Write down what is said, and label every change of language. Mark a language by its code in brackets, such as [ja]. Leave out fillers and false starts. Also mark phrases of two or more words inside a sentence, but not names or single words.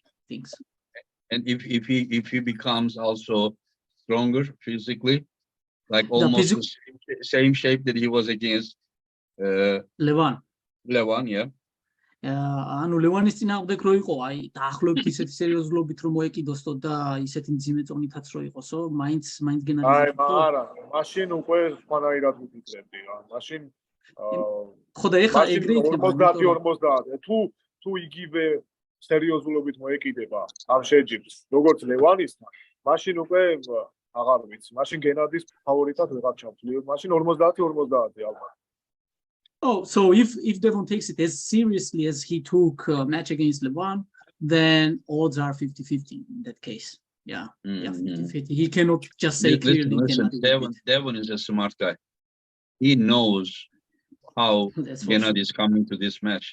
[en] Things. And if he becomes also stronger physically, like almost the same shape that he was against Levan, yeah. [ka] ანუ ლევანის წინააღმდეგ რო იყო, აი დაახლოებით ისეთი სერიოზულობით რომ მოეკიდოსო და ისეთი მძიმე წონითაც რო იყოსო, მაინც გენადი. აი, არა, მაშინ უკვე სხვანაირად ვიფიქრებდი რა. მაშინ ხო და ეხლა ეგრე იქნება 50-50. თუ იგივე სერიოზულობით მოეკიდება ამ შეჯიბს, როგორც ლევანისთან, მაშინ უკვე აღარ ვიცი. მაშინ გენადის ფავორიტად ვეღარ ჩავთვლი. მაშინ 50-50 ალბათ. [en] Oh, so if Devon takes it as seriously as he took a match against Levan, then odds are 50-50 in that case. Yeah, 50-50. He cannot just say clearly. Listen, Devon is a smart guy. He knows how Genadi is coming to this match.